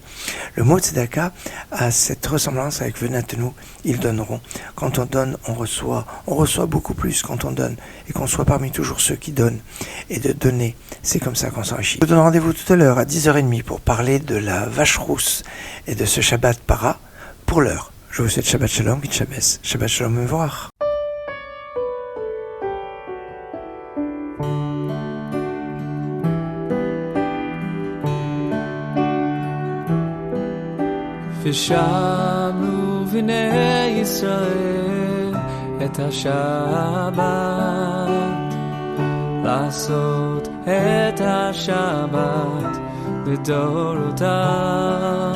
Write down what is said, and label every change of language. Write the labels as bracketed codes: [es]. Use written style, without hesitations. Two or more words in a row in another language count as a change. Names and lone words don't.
[fr] Le mot tzedaka a cette ressemblance avec venatenu, ils donneront. Quand on donne, on reçoit. On reçoit beaucoup plus quand on donne. Et qu'on soit parmi toujours ceux qui donnent. Et de donner, c'est comme ça qu'on s'enrichit. Je vous donne rendez-vous tout à l'heure à 10h30 pour parler de la vache rousse et de ce Shabbat para. Pour l'heure, je vous souhaite [he] שבת שלום, [yi] גוט שבת. [he] שבת שלום, מבורך. ושמעו בני ישראל את השבת, לעשות את השבת לדורותם.